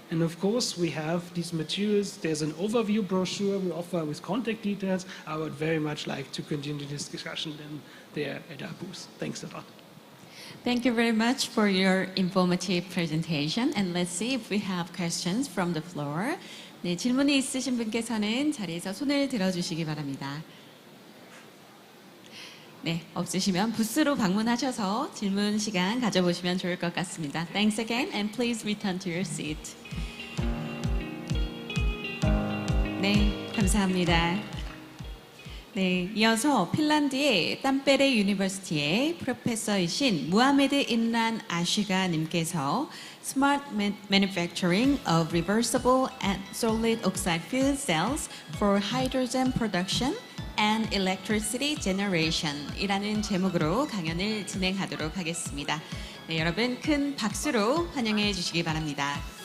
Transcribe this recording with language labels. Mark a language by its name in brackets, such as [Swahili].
[English] And of course, we have these materials. There's an overview brochure we offer with contact details. I would very much like to continue this discussion then there at our booth. Thanks a lot. Thank you very much for your informative presentation. And let's see if we have questions from the floor. [Korean] 네, 질문이 있으신 분께서는 자리에서 손을 들어주시기 바랍니다. 네, 없으시면 부스로 방문하셔서 질문 시간 가져보시면 좋을 것 같습니다. [English] Thanks again and please return to your seat. [Korean] 네, 감사합니다. 네, 이어서 핀란드의 탐페레 유니버시티의 프로페서이신 무하메드 임란 아쉬가 님께서 [English] Smart Manufacturing of Reversible and Solid Oxide Fuel Cells for Hydrogen Production and Electricity Generation [Korean] 이라는 제목으로 강연을 진행하도록 하겠습니다. 네, 여러분 큰 박수로 환영해 주시기 바랍니다.